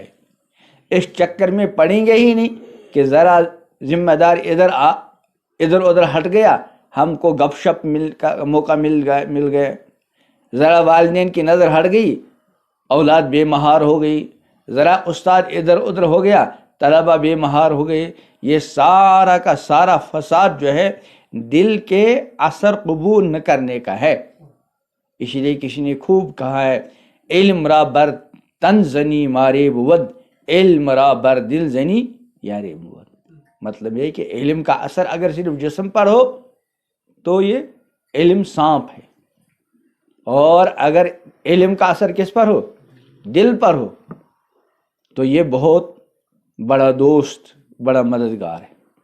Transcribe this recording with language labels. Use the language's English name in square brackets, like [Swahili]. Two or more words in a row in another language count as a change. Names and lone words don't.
[Urdu] اس چکر میں پڑیں گے ہی نہیں کہ ذرا ذمہ دار ادھر ادھر ہٹ گیا، ہم کو گپ شپ کا موقع مل گئے، ذرا والدین کی نظر ہٹ گئی، اولاد بے مہار ہو گئی، ذرا استاد ادھر ادھر ہو گیا، طلبہ بے مہار ہو گئے۔ یہ سارا کا سارا فساد جو ہے دل کے اثر قبول نہ کرنے کا ہے۔ اس لیے کسی نے خوب کہا ہے، [Persian] علم را بر تن زنی مارے بود، علم را بر دل زنی یارے بود۔ [Urdu] مطلب یہ کہ علم کا اثر اگر صرف جسم پر ہو تو یہ علم سانپ ہے، اور اگر علم کا اثر کس پر ہو، دل پر ہو، تو یہ بہت بڑا دوست، بڑا مددگار ہے۔